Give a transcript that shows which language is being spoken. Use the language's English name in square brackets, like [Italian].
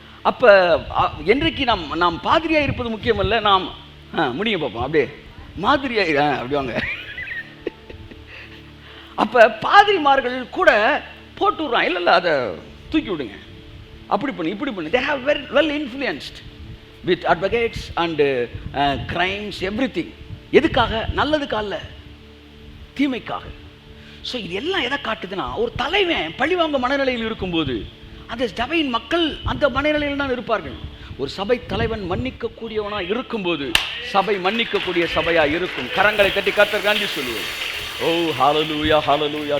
[Tamil] அப்போ என்றைக்கு நாம் பாதிரியாக இருப்பது முக்கியமல்ல, நாம் முடிய பார்ப்போம் அப்படியே மாதிரியாக அப்படி வாங்க. அப்போ பாதிரிமார்கள் கூட போட்டு விட்றான், இல்லை அதை தூக்கி விடுங்க, அப்படி பண்ணு இப்படி பண்ணு. [English] they have very well influenced with advocates and crimes, everything. [Tamil] எதுக்காக? நல்லதுக்காக அல்ல, தீமைக்காக. ஸோ இது எல்லாம் எதை காட்டுதுன்னா, ஒரு தலைவன் பழிவாங்க மனநிலையில் இருக்கும்போது அந்த சபையின் மக்கள் அந்த மனநிலையில் தான் இருப்பார்கள். ஒரு சபை தலைவன் மன்னிக்கக்கூடியவனாக இருக்கும்போது சபை மன்னிக்கக்கூடிய சபையாக இருக்கும். கரங்களை தட்டி கர்த்தர் நன்றி சொல்லுவோம். ஓ ஹalleluya ஹalleluya.